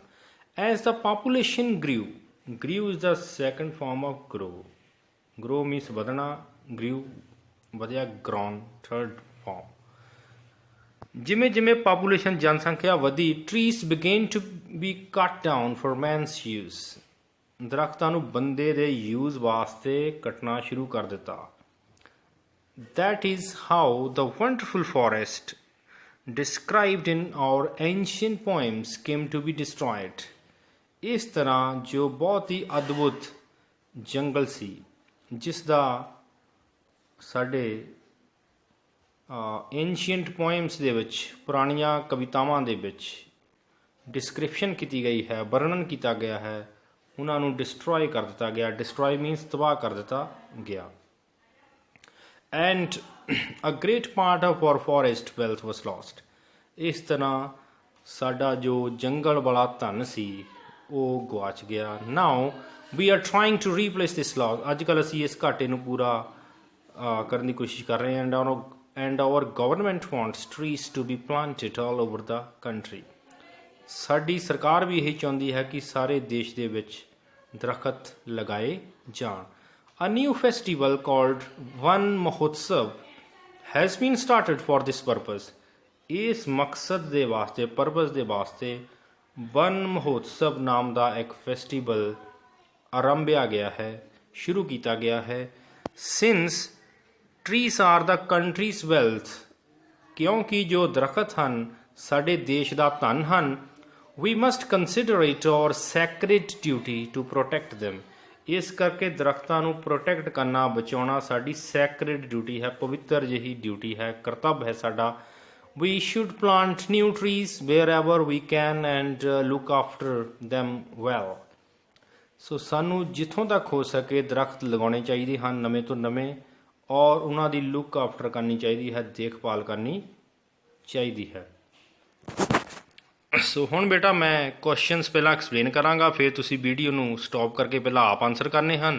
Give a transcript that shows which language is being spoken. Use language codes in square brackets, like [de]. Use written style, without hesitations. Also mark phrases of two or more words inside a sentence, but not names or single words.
[en] As the population grew is the second form of grow means ਵਧਣਾ, ਗ੍ਰਿਊ ਵਧਿਆ, grown third form. [pa] ਜਿਵੇਂ ਜਿਵੇਂ ਪਾਪੂਲੇਸ਼ਨ, ਜਨਸੰਖਿਆ ਵਧੀ, [en] trees began to be cut down for man's use. [pa] ਦਰਖਤਾਂ ਨੂੰ ਬੰਦੇ ਦੇ ਯੂਜ਼ ਵਾਸਤੇ ਕੱਟਣਾ ਸ਼ੁਰੂ ਕਰ ਦਿੱਤਾ। [en] That is how the wonderful forest described in our ancient poems came to be destroyed. [pa] ਇਸ ਤਰ੍ਹਾਂ ਜੋ ਬਹੁਤ ਹੀ ਅਦਭੁਤ ਜੰਗਲ ਸੀ, ਜਿਸ ਦਾ ਸਾਡੇ [en] ancient poems [pa] ਦੇ ਵਿੱਚ, ਪੁਰਾਣੀਆਂ ਕਵਿਤਾਵਾਂ ਦੇ ਵਿੱਚ ਡਿਸਕ੍ਰਿਪਸ਼ਨ ਕੀਤੀ ਗਈ ਹੈ, ਵਰਣਨ ਕੀਤਾ ਗਿਆ ਹੈ, ਉਹਨਾਂ ਨੂੰ ਡਿਸਟਰੋਏ ਕਰ ਦਿੱਤਾ ਗਿਆ। [en] destroy means [pa] ਤਬਾਹ ਕਰ ਦਿੱਤਾ ਗਿਆ। [en] And a great part of our forest wealth was lost. [pa] ਇਸ ਤਰ੍ਹਾਂ ਸਾਡਾ ਜੋ ਜੰਗਲ ਵਾਲਾ ਧਨ ਸੀ, ਉਹ ਗੁਆਚ ਗਿਆ। [en] Now we are trying to replace this loss. [pa] ਅੱਜ ਕੱਲ੍ਹ ਅਸੀਂ ਇਸ ਘਾਟੇ ਨੂੰ ਪੂਰਾ ਕਰਨ ਦੀ ਕੋਸ਼ਿਸ਼ ਕਰ ਰਹੇ ਹਾਂ। [en] And our government wants trees to be planted all over the country. [pa] ਸਾਡੀ ਸਰਕਾਰ ਵੀ ਇਹ ਚਾਹੁੰਦੀ ਹੈ ਕਿ ਸਾਰੇ ਦੇਸ਼ ਦੇ ਵਿੱਚ ਦਰਖਤ ਲਗਾਏ ਜਾਣ। [en] A new festival called Van Mahotsav has been started for this purpose. [pa] ਇਸ ਮਕਸਦ ਦੇ ਵਾਸਤੇ, ਪਰਪਸ ਦੇ ਵਾਸਤੇ ਵਨ ਮਹੋਤਸਵ ਨਾਮ ਦਾ ਇੱਕ ਫੈਸਟੀਵਲ ਆਰੰਭਿਆ ਗਿਆ ਹੈ, ਸ਼ੁਰੂ ਕੀਤਾ ਗਿਆ ਹੈ। [en] Since trees are the country's wealth, [pa] ਕਿਉਂਕਿ ਜੋ ਦਰਖਤ ਹਨ ਸਾਡੇ ਦੇਸ਼ ਦਾ ਧਨ ਹਨ, [en] we must consider it our sacred duty to protect them. [pa] ਇਸ ਕਰਕੇ ਦਰਖਤਾਂ ਨੂੰ ਪ੍ਰੋਟੈਕਟ ਕਰਨਾ, ਬਚਾਉਣਾ ਸਾਡੀ [en] sacred duty [pa] ਹੈ, ਪਵਿੱਤਰ ਜਿਹੀ ਡਿਊਟੀ ਹੈ, ਕਰਤੱਵ ਹੈ ਸਾਡਾ. [en] We should plant new trees wherever we can and look after them well. [pa] ਸੋ ਸਾਨੂੰ ਜਿੱਥੋਂ ਤੱਕ ਹੋ ਸਕੇ ਦਰਖਤ ਲਗਾਉਣੇ ਚਾਹੀਦੇ ਹਨ ਨਵੇਂ ਤੋਂ ਨਵੇਂ, ਔਰ ਉਹਨਾਂ ਦੀ [en] look after [pa] ਕਰਨੀ ਚਾਹੀਦੀ ਹੈ, ਦੇਖਭਾਲ ਕਰਨੀ ਚਾਹੀਦੀ ਹੈ. ਸੋ ਹੁਣ ਬੇਟਾ ਮੈਂ ਕੁਐਸਚਨਸ ਪਹਿਲਾਂ ਐਕਸਪਲੇਨ ਕਰਾਂਗਾ, ਫਿਰ ਤੁਸੀਂ ਵੀਡੀਓ ਨੂੰ ਸਟਾਪ ਕਰਕੇ ਪਹਿਲਾਂ ਆਪ ਆਨਸਰ ਕਰਨੇ ਹਨ.